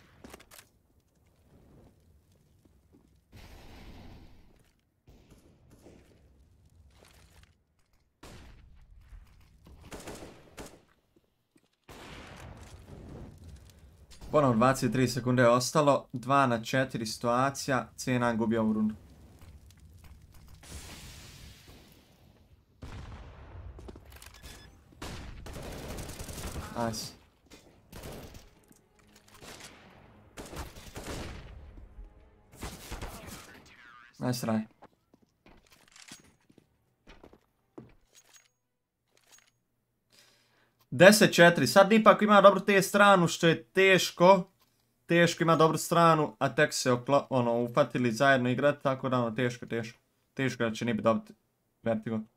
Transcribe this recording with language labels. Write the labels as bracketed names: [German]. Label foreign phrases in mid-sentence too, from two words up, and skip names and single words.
[Croatian] Ponovno 23 sekunde je ostalo. 2-4 situacija. C9 gubi ovu rundu. [English] Nice. Nice try. [Croatian] Deset 4. Sad ipak ima dobru te stranu što je teško. Teško ima dobru stranu, a tek se upatili zajedno igrati, tako da teško. Teško da će Nibi dobiti vertigo.